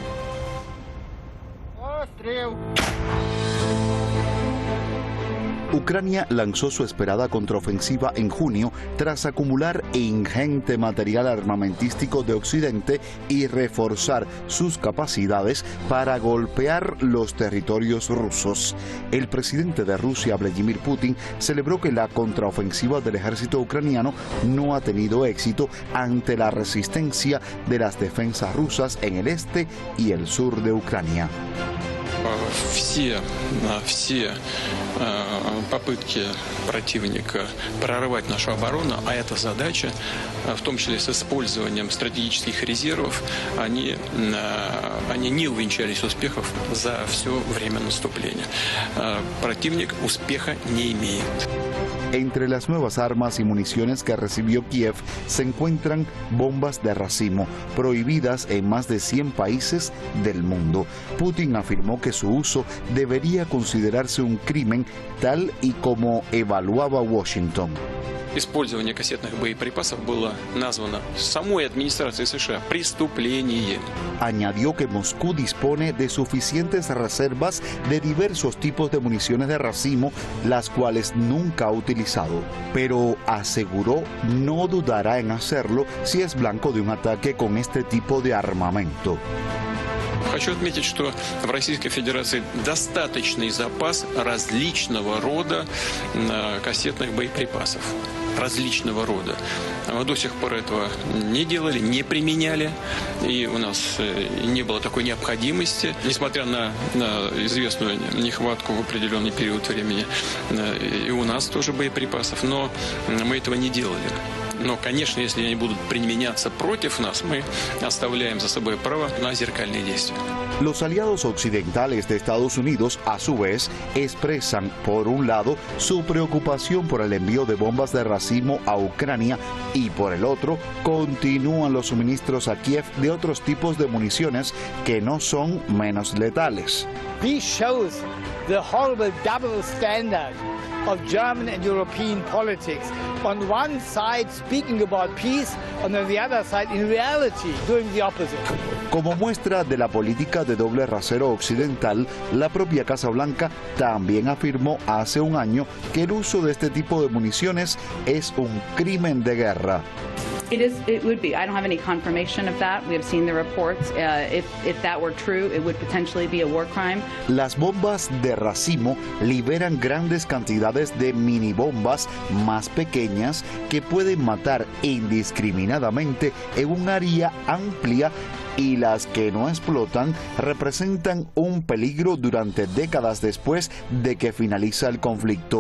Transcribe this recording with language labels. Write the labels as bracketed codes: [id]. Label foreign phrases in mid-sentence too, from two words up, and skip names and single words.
[es] Ucrania lanzó su esperada contraofensiva en junio tras acumular ingente material armamentístico de Occidente y reforzar sus capacidades para golpear los territorios rusos. El presidente de Rusia, Vladimir Putin, celebró que la contraofensiva del ejército ucraniano no ha tenido éxito ante la resistencia de las defensas rusas en el este y el sur de Ucrania. [ru] Все попытки противника прорвать нашу оборону, а эта задача, в том числе с использованием стратегических резервов, они не увенчались успехов за все время наступления. Противник успеха не имеет. [es] Entre las nuevas armas y municiones que recibió Kiev se encuentran bombas de racimo, prohibidas en más de 100 países del mundo. Putin afirmó que su uso debería considerarse un crimen, tal y como evaluaba Washington. [ru] Использование кассетных боеприпасов было названо самой администрацией США преступлением. [es] Añadió que Moscú dispone de suficientes reservas de diversos tipos de municiones de racimo, las cuales nunca ha utilizado, pero aseguró no dudará en hacerlo si es blanco de un ataque con este tipo de armamento. [ru] Хочу отметить, что в Российской Федерации достаточный запас различного рода кассетных боеприпасов. Различного рода. Мы до сих пор этого не делали, не применяли, и у нас не было такой необходимости, несмотря на известную нехватку в определенный период времени, и у нас тоже боеприпасов, но мы этого не делали. Но, конечно, если они будут применяться против нас, мы оставляем за собой право на зеркальные действия. [es] Los aliados occidentales de Estados Unidos, a su vez, expresan, por un lado, su preocupación por el envío de bombas de racimo a Ucrania y, por el otro, continúan los suministros a Kiev de otros tipos de municiones que no son menos letales. [en] This shows the horrible double standard of German and European politics. On one side speaking about peace, and on the other side in reality doing the opposite. [es] Como muestra de la política de doble rasero occidental, la propia Casa Blanca también afirmó hace un año que el uso de este tipo de municiones es un crimen de guerra. [en] It would be. I don't have any confirmation of that. We have seen the reports. If that were true, it would potentially be a war crime. [es] Las bombas de racimo liberan grandes cantidades de minibombas más pequeñas que pueden matar indiscriminadamente en un área amplia, y las que no explotan representan un peligro durante décadas después de que finaliza el conflicto.